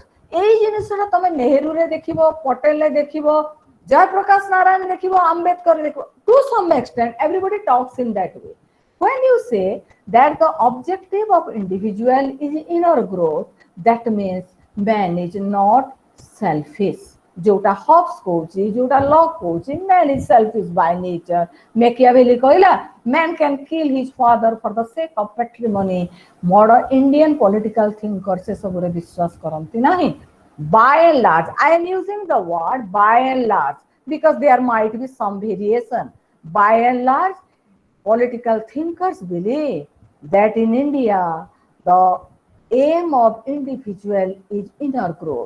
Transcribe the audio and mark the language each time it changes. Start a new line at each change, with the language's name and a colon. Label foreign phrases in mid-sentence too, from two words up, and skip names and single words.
Odia: ଏଇ ଜିନିଷରା ତମେ ନେହେରୁ ରେ ଦେଖିବ, ପଟେଲ ରେ ଦେଖିବ, ଜୟପ୍ରକାଶ ନାରାୟଣ ଦେଖିବ, ଅମ୍ବେଦକର ଦେଖିବ,
English: to some extent everybody talks in that way. When you say that the objective of individual is inner growth, that means man is not selfish.
Odia: ଯୋଉଟା ହବ୍ସ କହୁଛି, ଯୋଉଟା ଲକ କହୁଛି,
English: man is selfish by nature. Machiavelli कहला man can kill his father for the sake of patrimony. Modern Indian political thinkers
Odia: ସେ ସବୁ ରେ ବିଶ୍ୱାସ କରନ୍ତି ନାହିଁ.
English: By and large, I am using the word by and large because there might be some variation. By and large, political thinkers believe that in India, the aim of individual is inner growth.